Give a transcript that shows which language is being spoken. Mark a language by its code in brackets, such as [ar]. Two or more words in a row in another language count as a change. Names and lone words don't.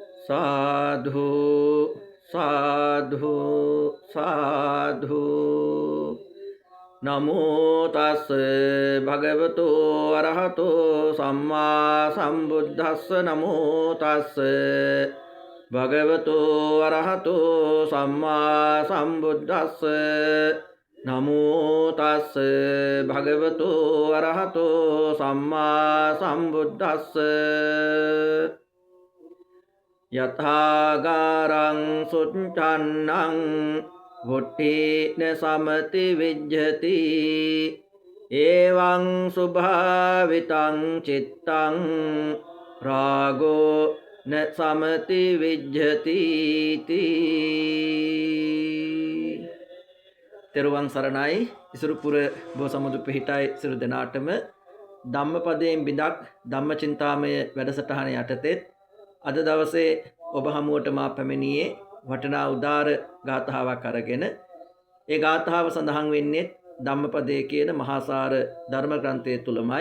[pi] साधु साधु साधु नमो तस् भगवतो अरहतो सम्मा संबुद्धस्स नमो तस् भगवतो अरहतो सम्मा संबुद्धस्स नमो तस् भगवतो अरहतो सम्मा संबुद्धस्स यथागारं सुच्छन्नं वुट्ठेन समति विज्जति एवं सुभावितं चित्तं रागो न समति विज्जति [si] තෙරුවන් සරණයි ඉසුරුපුර බෝසමුදු පිහිටයි සිරු දෙනාටම ධම්මපදයෙන් බිඳක් ධම්මචින්තාමය වැඩසටහන යටතේ අද දවසේ ඔබ හමුවට මා පැමිණියේ වටිනා උදාර ගාථාවක් අරගෙන ඒ ගාථාව සඳහන් වෙන්නේ ධම්මපදයේ කියන මහාසාර ධර්ම ග්‍රන්ථය තුලමයි.